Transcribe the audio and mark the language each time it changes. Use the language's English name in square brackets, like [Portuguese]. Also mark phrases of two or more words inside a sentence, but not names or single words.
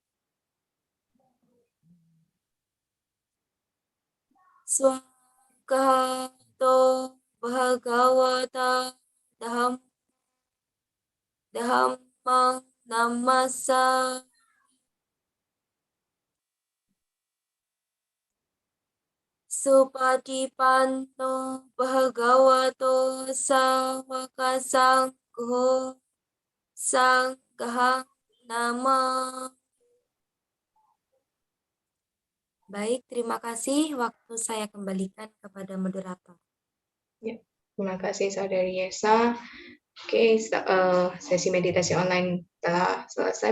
[Pali] Swagato Bhagavata Dhammang Namasa Supatipanno Bhagavato Sawaka Sangho Sanghang Nama. [Indonesian] Baik, terima kasih. Waktu saya kembalikan kepada moderator. Ya, terima kasih Saudari Yesa. Oke, sesi meditasi online telah selesai.